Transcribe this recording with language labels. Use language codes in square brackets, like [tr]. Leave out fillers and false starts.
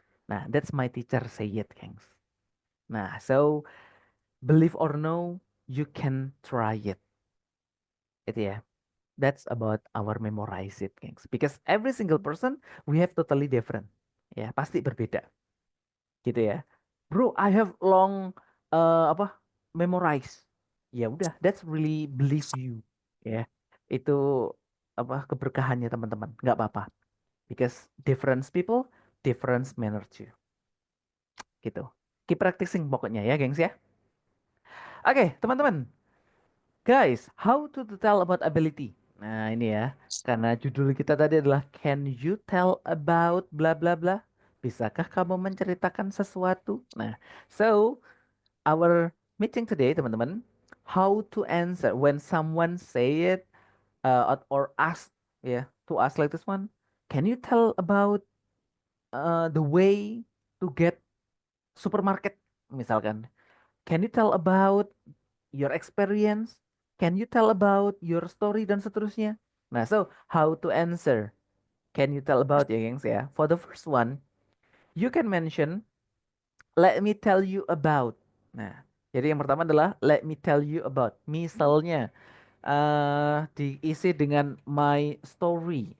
[en] Nah, that's my teacher say it, Kangs. Nah, so believe or no, you can try it. Itu ya. That's about our memorize it, Kangs. Because every single person we have totally different. [id] Ya, pasti berbeda. Gitu ya. Bro, [en] I have long [id] apa? Memorize. Ya udah, [en] that's really believe you. Ya. [id] Itu apa keberkahannya teman-teman. Nggak apa-apa. [en] Because different people, different manner too. Gitu. Keep practicing [id] pokoknya ya, gengs ya. Oke, teman-teman. [en] Guys, how to tell about ability? [id] Nah, ini ya. Karena judul kita tadi adalah [en] Can you tell about bla bla [id] bla? Bisakah kamu menceritakan sesuatu? [en] Nah, so our meeting today, teman-teman, how to answer when someone say it or ask ya to ask like this one. Can you tell about the way to get supermarket misalkan? Can you tell about your experience? Can you tell about your story [id] dan seterusnya? [en] Nah, so how to answer? Can you tell about ya, gengs ya? For the first one, you can mention let me tell you about. [id] Nah, jadi yang pertama adalah [en] let me tell you about. [id] Misalnya diisi dengan [en] my story.